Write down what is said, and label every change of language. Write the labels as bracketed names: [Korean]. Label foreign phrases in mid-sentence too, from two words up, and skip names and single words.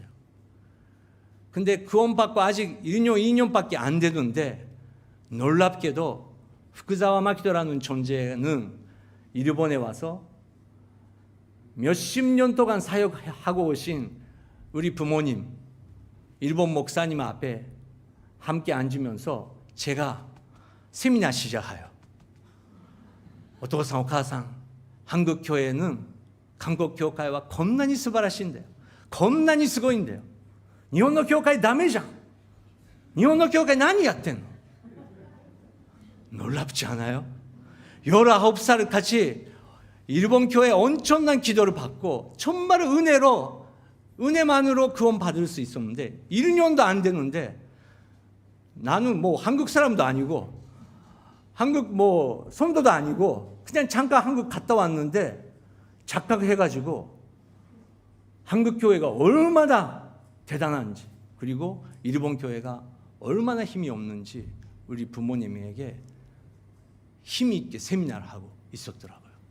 [Korean] 근데 구원 받고 아직 1년, 2년밖에 안 되는데 놀랍게도 후쿠자와 마키도라는 존재는 일본에 와서 몇십 년 동안 사역하고 오신 우리 부모님, 일본 목사님 앞에 함께 앉으면서 제가 세미나 시작해요. [Japanese] お父さん、お母さん, [Korean] 한국 교회는 한국 교회와 겁나니 [Japanese] 素晴らしいんだよ. 겁나니 すごいんだよ. 日本の教会ダメじゃん. 日本の教会何やってんの? [Korean] 놀랍지 않아요? 19살 같이 일본 교회 엄청난 기도를 받고 정말 은혜만으로 구원 받을 수 있었는데 1년도 안 되는데 나는 뭐 한국 사람도 아니고 한국 뭐 성도도 아니고 그냥 잠깐 한국 갔다 왔는데 착각해가지고 한국 교회가 얼마나 대단한지 그리고 일본 교회가 얼마나 힘이 없는지 우리 부모님에게 힘이 있게 세미나를 하고 있었더라고요.